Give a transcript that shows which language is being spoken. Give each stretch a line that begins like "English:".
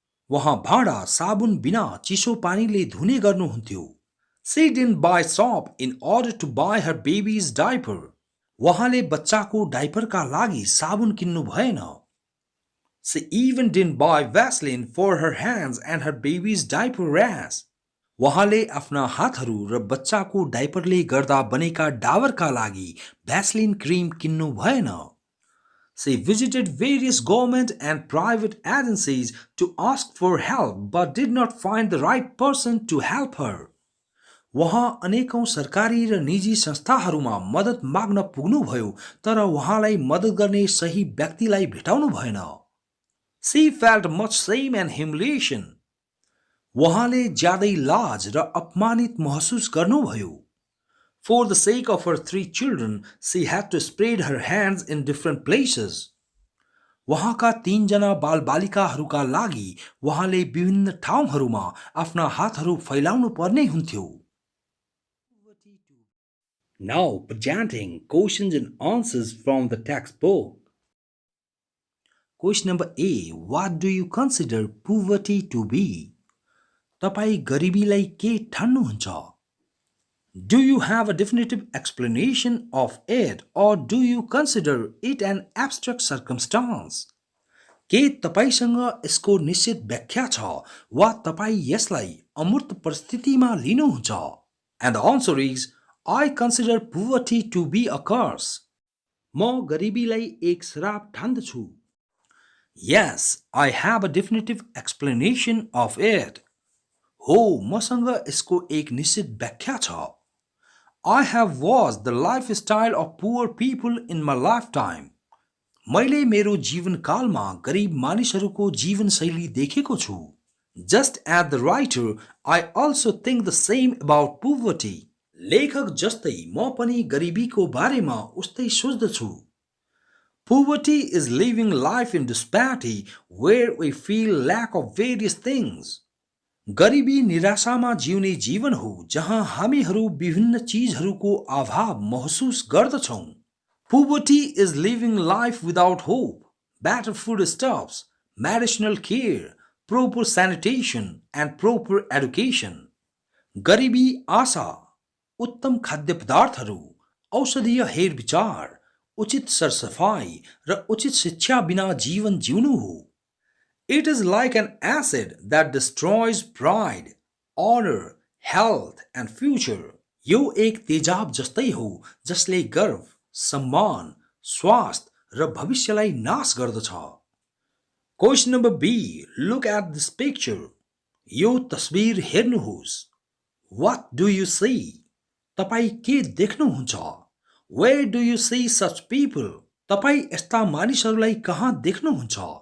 Nepali: उहाँ भाँडा साबुन बिना चिसो पानीले धुने गर्नुहुन्थ्यो।
English: She didn't buy soap in order to buy her baby's diaper.
Nepali: उहाँले बच्चाको डाइपरका लागि साबुन किन्नु भएन।
English: She even didn't buy Vaseline for her hands and her baby's diaper rash.
Nepali: उहाँले आफ्ना हातहरू र बच्चाको डाइपरले गर्दा बनेका डाबरका लागि भ्यासलिन क्रिम किन्नु भएन।
English: She visited various government and private agencies to ask for help but did not find the right person to help her.
Nepali: उहाँ अनेकौं सरकारी र निजी संस्थाहरूमा मद्दत माग्न पुग्नुभयो तर उहाँलाई मद्दत गर्ने सही व्यक्तिलाई भेटाउनु भएन।
English: She felt much shame and humiliation.
Nepali: उहाँले ज्यादै लाज र अपमानित महसुस गर्नुभयो।
English: For the sake of her 3 children, she had to spread her hands in different places.
Nepali: उहाँका 3 जना बालबालिकाहरूका लागि उहाँले विभिन्न ठाउँहरूमा आफ्ना हातहरू फैलाउनु पर्ने हुन्थ्यो।
English: Now presenting questions and answers from the textbook. Question number A. What do you consider poverty to be?
Nepali: तपाई गरिबीलाई के ठान्नुहुन्छ?
English: Do you have a definitive explanation of it or do you consider it an abstract circumstance?
Nepali: के तपाईसँग यसको निश्चित व्याख्या छ वा तपाई यसलाई अमूर्त परिस्थितिमा लिनुहुन्छ?
English: And the answer is I consider poverty to be a curse.
Nepali: म गरिबीलाई एक श्राप ठान्दछु।
English: Yes, I have a definitive explanation of it.
Nepali: हो, मसँग यसको एक निश्चित व्याख्या छ।
English: I have watched the lifestyle of poor people in my lifetime.
Nepali: मैले मेरो जीवनकालमा गरिब मानिसहरूको जीवनशैली देखेको छु।
English: Just as the writer, I also think the same about poverty.
Nepali: लेखक जस्तै म पनि गरिबीको बारेमा उस्तै सोच्दछु.
English: Poverty is living life in disparity where we feel lack of various things.
Nepali: गरिबी निराशामा जिउने जीवन हो जहाँ हामीहरू विभिन्न चीजहरूको अभाव महसुस गर्दछौँ.
English: Poverty is living life without hope, better foodstuffs, medicinal care, proper sanitation and proper education.
Nepali: गरिबी आशा, उत्तम खाद्य पदार्थहरू, औषधीय हेरविचार, उचित सरसफाई र उचित शिक्षा बिना जीवन जिउनु हो.
English: It is like an acid that destroys pride, honor, health and future.
Nepali: यो एक तेजाब जस्तै हो जसले गर्व, सम्मान, स्वास्थ्य र भविष्यलाई नाश गर्दछ.
English: Question number B. Look at this picture.
Nepali: यो तस्बिर हेर्नुहोस्.
English: What do you see?
Nepali: तपाईँ के देख्नुहुन्छ?
English: Where do you see such people?
Nepali: तपाईँ यस्ता मानिसहरूलाई कहाँ देख्नुहुन्छ?